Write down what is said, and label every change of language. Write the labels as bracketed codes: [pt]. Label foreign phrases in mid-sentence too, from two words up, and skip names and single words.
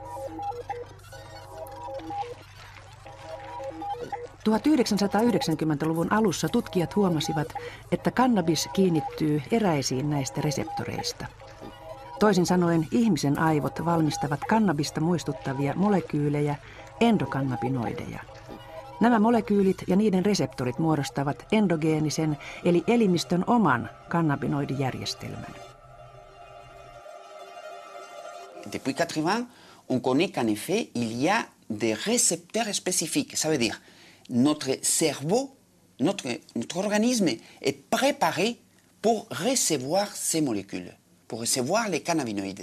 [fi] 1990-luvun alussa tutkijat huomasivat, että kannabis kiinnittyy eräisiin näistä reseptoreista. Toisin sanoen ihmisen aivot valmistavat kannabista muistuttavia molekyylejä, endokannabinoideja. Nämä molekyylit ja niiden reseptorit muodostavat endogeenisen eli elimistön oman kannabinoidijärjestelmän. [fr] Depuis 80, on connaît qu'en effet, il y a des récepteurs spécifiques. Ça veut dire notre cerveau, notre organisme est préparé pour recevoir ces molécules, pour recevoir les cannabinoïdes.